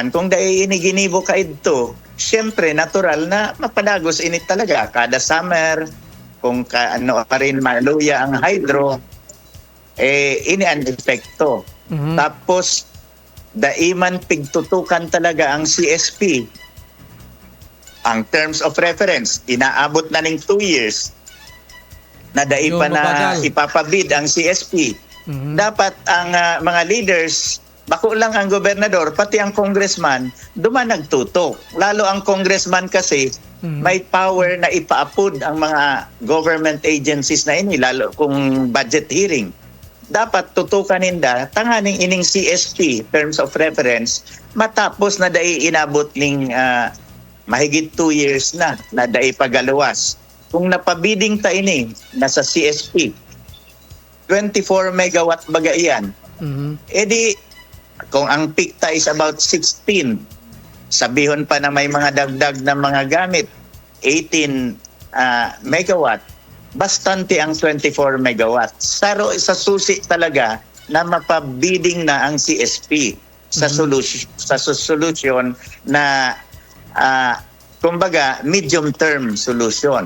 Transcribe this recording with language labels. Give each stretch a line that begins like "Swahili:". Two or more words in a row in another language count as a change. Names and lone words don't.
Bikol: Kung dai ini ginibo ka idto, syempre natural na mapadagos ini talaga kada summer. Kung pa rin maluya ang hydro, ini ang epekto. Mm-hmm. Tapos daiman pigtutukan talaga ang CSP. Ang
English: terms of reference
Bikol: inaabot na ning 2 years na dai pa na ipapabid ang CSP. Mm-hmm. Dapat ang mga leaders, bako lang ang gobernador, pati ang congressman, duman nagtutok. Lalo ang congressman kasi, may power na ipaapod ang mga
English: government agencies
Bikol: na ini, lalo kung
English: budget hearing.
Bikol: Dapat tutukan ninda, tanganing ining CSP,
English: terms of reference,
Bikol: matapos na dai inabot ning mahigit 2 years na dai pagaluwas. Kung napabiding ta ini, nasa CSP, 24 megawatt baga iyan. Mm-hmm. Edi, kung ang peak ta
English: is about
Bikol: 16, sabihon pa na may mga dagdag na mga gamit, 18 megawatt, bastante ang 24 megawatt. Sa susi talaga na mapabiding na ang CSP sa solution na kumbaga,
English: medium-term solution.